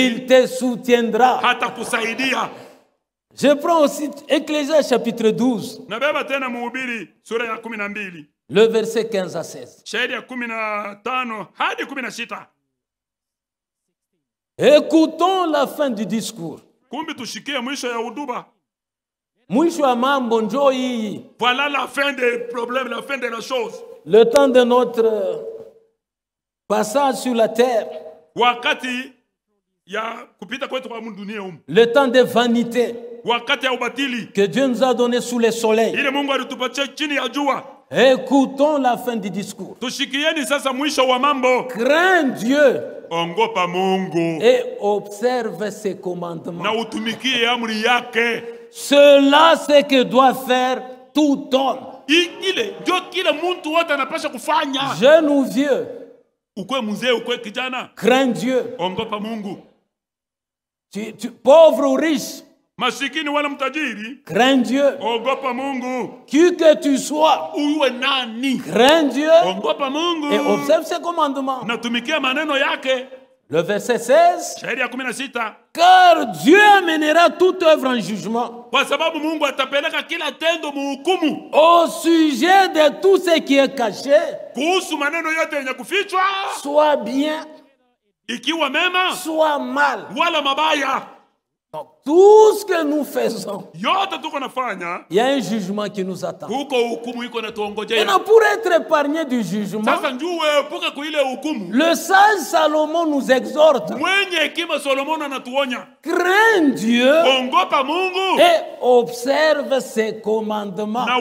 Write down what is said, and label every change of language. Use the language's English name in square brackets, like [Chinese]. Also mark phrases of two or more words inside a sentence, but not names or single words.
[French] il te soutiendra. [Swahili] hata kusaidia. [French] Je prends aussi Ecclésiaste chapitre 12, [Swahili] Nabeba tena Mhubiri sura ya 12 [French] le verset 15 à 16. [Swahili] shairi ya 15 hadi 16. [French] Écoutons la fin du discours. [Swahili] Kumbi tushikie mwisho ya huduba. Mwisho wa mambo njoo hii. [French] Voilà la fin des problèmes, la fin de la chose. Le temps de notre passage sur la terre, [Swahili] Wakati ya kupita kwetu kwa dunia humu, [French] le temps de vanité [Swahili] wakati ya ubatili [French] que Dieu nous a donné sous le soleil. [Swahili] ile Mungu alitupatia chini ya jua. [French] Écoutons la fin du discours. [Swahili] Tushikieni sasa mwisho wa mambo. [French] Crains Dieu [Swahili] Ongopa Mungu [French] et observe ses commandements. [Swahili] na utumikie amri yake. [French] Cela, c'est que doit faire tout homme. [Swahili] Ile ndio kila mtu wote anapaswa kufanya. [French] Jeune ou vieux, [Swahili] ukwe mzee ukwe kijana, [French] crains Dieu. [Swahili] ogopa Mungu. [French] Pauvre ou riche, [Swahili] masikini wala mtajiri, [French] crains Dieu. [Swahili] ogopa Mungu. [French] Qui que tu sois, [Swahili] uwe nani, [French] crains Dieu [Swahili] ogopa Mungu. [French] et observe ses commandements. [Swahili] Natumikia maneno yake. [French] Le verset 16. [Swahili] Shairi ya 16. [French] Car Dieu amènera toute œuvre en jugement. [Swahili] Kwa sababu Mungu atapeleka kila tendo muhukumu. [French] Au sujet de tout ce qui est caché. [Swahili] Kuhusu maneno yote yenye kufichwa. [French] Soit bien. [Swahili] Ikiwa mema. [French] Soit mal. [Swahili] Wala mabaya. [French] Donc, tout ce que nous faisons, il y a un jugement qui nous attend. Et pour être épargné du jugement, le sage Salomon nous exhorte. Crains Dieu et observe ses commandements.